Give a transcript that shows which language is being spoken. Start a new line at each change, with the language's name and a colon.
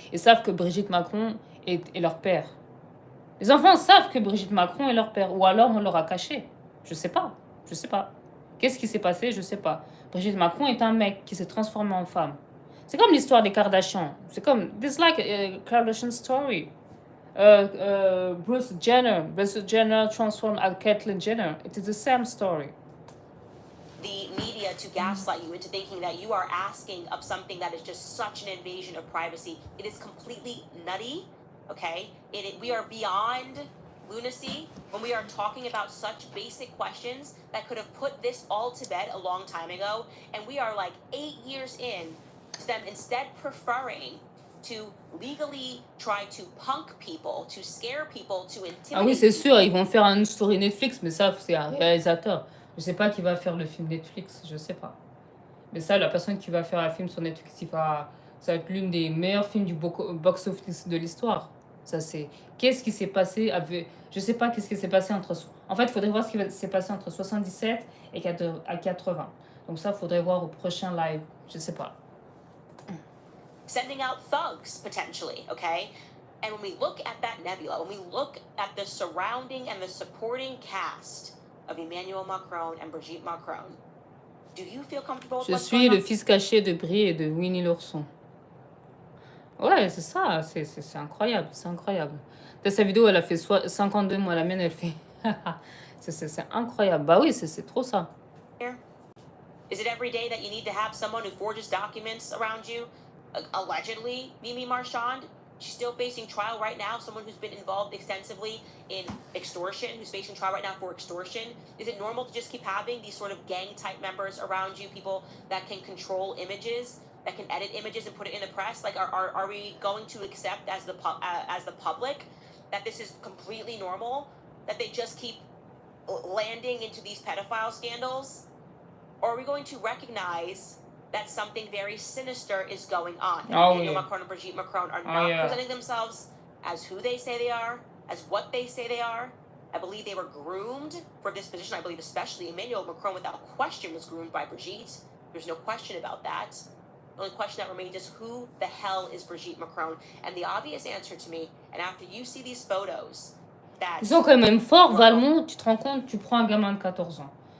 French: Et savent que Brigitte Macron est leur père. Les enfants savent que Brigitte Macron est leur père. Ou alors on leur a caché. Je sais pas. Qu'est-ce qui s'est passé? Je sais pas. Brigitte Macron est un mec qui s'est transformé en femme. C'est comme l'histoire des Kardashians. C'est comme...
English: This like a Kardashian story. Bruce Jenner transformed at Caitlyn Jenner. It is the same story. The media to gaslight you into thinking that you are asking of something that is just such an invasion of privacy. It is completely nutty, okay? We are beyond lunacy when we are talking about such basic questions that could have put this all to bed a long time ago, and we are like 8 years in to them instead preferring to legally try to punk people, to scare people, to intimidate.
French: Ah oui, c'est sûr, ils vont faire une story Netflix, mais ça, c'est un réalisateur. Je sais pas qui va faire le film Netflix, je sais pas. Mais ça, la personne qui va faire un film sur Netflix, ça va être l'une des meilleurs films du box-office de l'histoire. Ça, c'est... Qu'est-ce qui s'est passé avec... Je sais pas qu'est-ce qui s'est passé entre... En fait, il faudrait voir ce qui s'est passé entre 77 et 80. Donc ça, il faudrait voir au prochain live. Je sais pas.
English: Sending out thugs, potentially, okay? And when we look at that nebula, when we look at the surrounding and the supporting cast of Emmanuel Macron and Brigitte Macron, do you feel comfortable with
French: Je
English: what's
French: suis
English: going
French: le
English: on?
French: fils caché de Brie et de Winnie l'ourson. Ouais, c'est ça, c'est incroyable, c'est incroyable. Sa vidéo, elle a fait 52 mois, la mienne, elle fait... c'est incroyable. Bah oui, c'est trop ça.
English: Is it every day that you need to have someone who forges documents around you? Allegedly, Mimi Marchand, she's still facing trial right now. Someone who's been involved extensively in extortion, who's facing trial right now for extortion. Is it normal to just keep having these sort of gang-type members around you, people that can control images, that can edit images and put it in the press? Like, are we going to accept as the public that this is completely normal, that they just keep landing into these pedophile scandals? Or are we going to recognize that something very sinister is going on? Emmanuel Macron and Brigitte Macron are not presenting themselves as who they say they are, as what they say they are. I believe they were groomed for this position. I believe especially Emmanuel Macron, without question, was groomed by Brigitte. There's no question about that. The only question that remains is who the hell is Brigitte Macron? And the obvious answer to me, and after you see these photos, that...
French: Ils sont quand même forts, Valmont, tu te rends compte, tu prends un gamin de 14 ans.